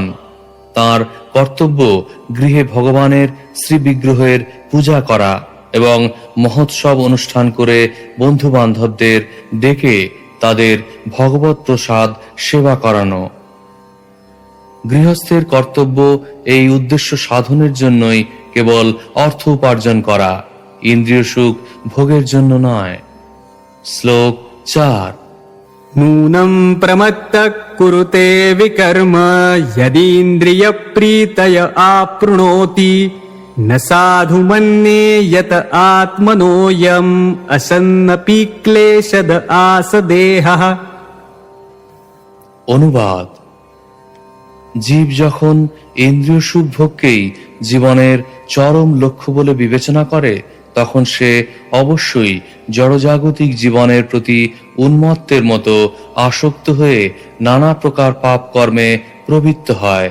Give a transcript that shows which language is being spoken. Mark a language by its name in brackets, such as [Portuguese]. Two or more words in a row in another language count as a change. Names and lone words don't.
[Bangla] তার কর্তব্য গৃহে ভগবানের শ্রীবিগ্রহের পূজা করা এবং মহোৎসব অনুষ্ঠান করে বন্ধু বান্ধবদের ডেকে তাদের ভগবত প্রসাদ সেবা করানো। গৃহস্থের কর্তব্য এই উদ্দেশ্য সাধনের জন্যই কেবল অর্থ উপার্জন করা, ইন্দ্রিয় সুখ ভোগের জন্য নয়। শ্লোক 4। [Sanskrit] नूनं प्रमत्तः कुरुते विकर्म यदीन्द्रियप्रीतय आप्नुनोति न साधु मन्ये यत आत्मनोऽयम् असन्नपि क्लेशद आसदेहः। [Bangla] অনুবাদ: জীব যখন ইন্দ্রিয় সুখ ভোগকেই জীবনের চরম লক্ষ্য বলে বিবেচনা করে তখন সে অবশ্যই জড়জাগতিক জীবনের প্রতি উন্মত্তের মতো আসক্ত হয়ে নানা প্রকার পাপ কর্মে প্রবৃত্ত হয়।